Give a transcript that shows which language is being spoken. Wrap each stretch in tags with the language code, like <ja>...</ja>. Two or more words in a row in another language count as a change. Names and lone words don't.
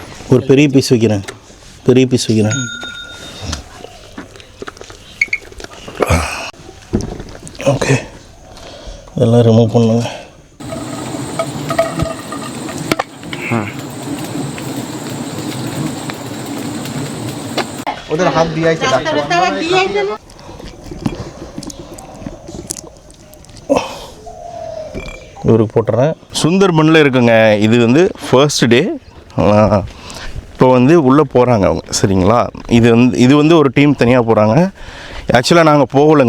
<ta>ஒரு பெரிய பீஸ் வைக்கிறேன், பெரிய பீஸ் வைக்கிறேன். ஓகே, இதெல்லாம் ரிமூவ் பண்ணுங்க.</ta> <bn>ওদের হাত দিয়েছে</bn> <ta>இவருக்கு போட்டுறேன். சுந்தர்பனில் இருக்குங்க. இது வந்து</ta> <en>first day.</en> <ta>இப்போ வந்து உள்ளே போகிறாங்க அவங்க, சரிங்களா? இது வந்து ஒரு டீம் தனியாக போகிறாங்க. ஆக்சுவலாக நாங்கள் போகலைங்க.</ta>